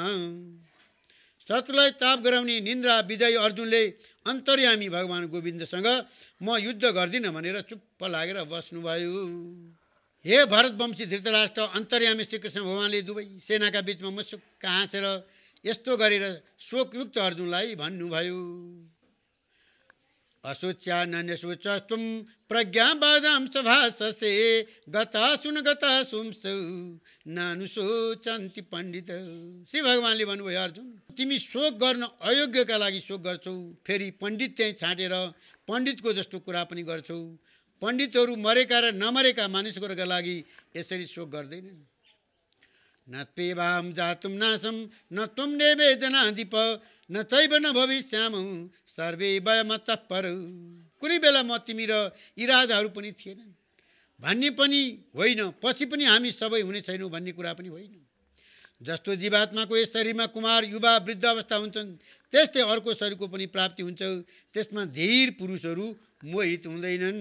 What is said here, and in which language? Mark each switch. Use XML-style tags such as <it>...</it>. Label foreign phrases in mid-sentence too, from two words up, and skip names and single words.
<ne>शत्रुलाई ताप गराउने निन्द्रा विजयी अर्जुनले अन्तर्यामी भगवान् गोविन्दसँग म युद्ध गर्दिनँ भनेर चुप्प लागेर बस्नुभयो। हे भरतवंशी धृतराष्ट्र, अन्तर्यामी श्रीकृष्ण भगवान्ले दुवै सेनाका बिचमा मुसुक्क हाँसेर यस्तो गरेर शोकयुक्त अर्जुनलाई भन्नुभयो,</ne> <sa>अशोच्यान्यशोचस्तुं प्रज्ञाबादां सभाससे गतासुन गतासुंसौ नानुशोचन्ति पण्डित।</sa> <ne>श्री भगवान्ले भन्नुभयो, अर्जुन तिमी शोक गर्न अयोग्यका लागि शोक गर्छौ, फेरि पण्डित त्यहीँ छाँटेर पण्डितको जस्तो कुरा पनि गर्छौ। पण्डितहरू मरेका र नमरेका मानिसहरूका लागि यसरी शोक गर्दैनन्।</ne> <sa>न त्वेवाहं जातुं नासं न त्वं देवे जनाधिप न चैव न भविष्यामः सर्वे वयमतः परौ।</sa> <ne>कुनै बेला म तिमी र यी राजाहरू पनि थिएनन् भन्ने पनि होइन, पछि पनि हामी सबै हुने छैनौँ भन्ने कुरा पनि होइन। जस्तो जीवात्माको यस शरीरमा कुमार युवा वृद्ध अवस्था हुन्छन् त्यस्तै अर्को शरीरको पनि प्राप्ति हुन्छ, त्यसमा धीर पुरुषहरू मोहित हुँदैनन्।</ne>